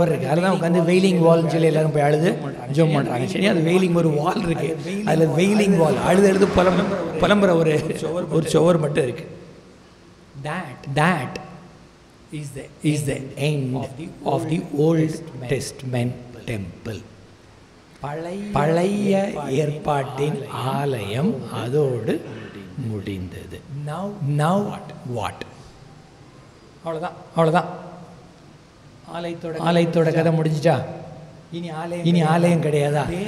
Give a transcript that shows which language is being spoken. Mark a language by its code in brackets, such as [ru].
[ta] அதுதான் உட்காந்து வெயிலிங் வால்னு சொல்லி எல்லாரும் போய் அழுது ஜோம் பண்றாங்க. சரி, அது வெயிலிங் ஒரு வால் இருக்கு. அதுல வெயிலிங் வால் அழுது புலம்புற ஒரு சுவர் மட்டும் இருக்கு. [en] That is the end of the Old Testament temple. [ta] பழைய ஏற்பாட்டின் ஆலயம் அதோடு முடிந்தது. [en] Now what? [ta] அவ்வளவுதான். ஆலயத்தோட கதை முடிஞ்சிட்டா? இனி ஆலயம் கிடையாதா?